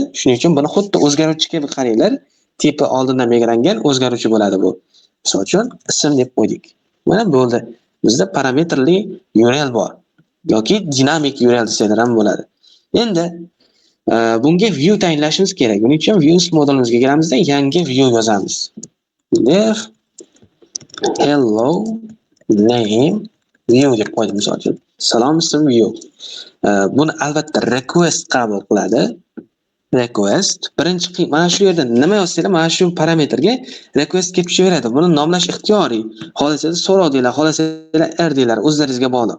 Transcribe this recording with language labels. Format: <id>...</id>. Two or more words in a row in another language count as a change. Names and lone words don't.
<uz>Shuning uchun buni xuddi o'zgaruvchi kabi qaranglar. Tipi oldindan belgilangan o'zgaruvchi bo'ladi bu. Misol uchun ism deb qo'ydik. Mana bo'ldi. Bizda parametrli URL bor yoki dinamik URL desalar ham bo'ladi. Endi bunga view tayinlashimiz kerak. Buning uchun views modulimizga kiramizda yangi view yozamiz.</uz> <en>Def hello name view</en> <uz>deb qo'ydim misol uchun. Salom ism view. Buni albatta request qabul qiladi. Request birinchi mana shu yerda nima yozsanglar mana shu parametrga request kelib tushaveradi. Buni nomlash ixtiyoriy. Xohlasangiz so'rov deylar, xohlasangiz r deylar, o'zlaringizga bog'liq.</uz>